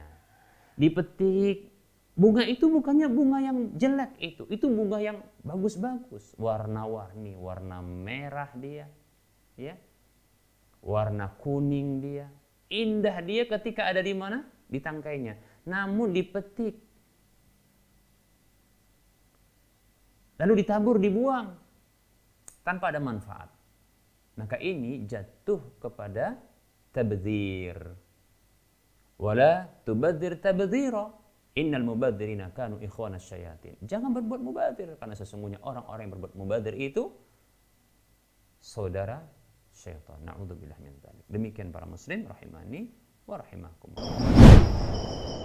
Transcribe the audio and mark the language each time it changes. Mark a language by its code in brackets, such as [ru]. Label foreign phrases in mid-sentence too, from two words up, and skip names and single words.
[id] Dipetik, bunga itu bukannya bunga yang jelek itu bunga yang bagus-bagus, warna-warni, warna merah dia, ya, warna kuning dia, indah dia ketika ada di mana? Di tangkainya. Namun dipetik, lalu ditabur, dibuang tanpa ada manfaat. Maka ini jatuh kepada tabdzir. [ar] ولا تبذر تبذيرا. إن المبذرين كانوا إخوان الشياطين. [id] Jangan berbuat mubadzir karena sesungguhnya orang-orang yang berbuat mubadzir itu saudara syaitan. [ar] نعوذ بالله من ذلك. [id] Demikian para muslim [ar] رحمني ورحمكم الله.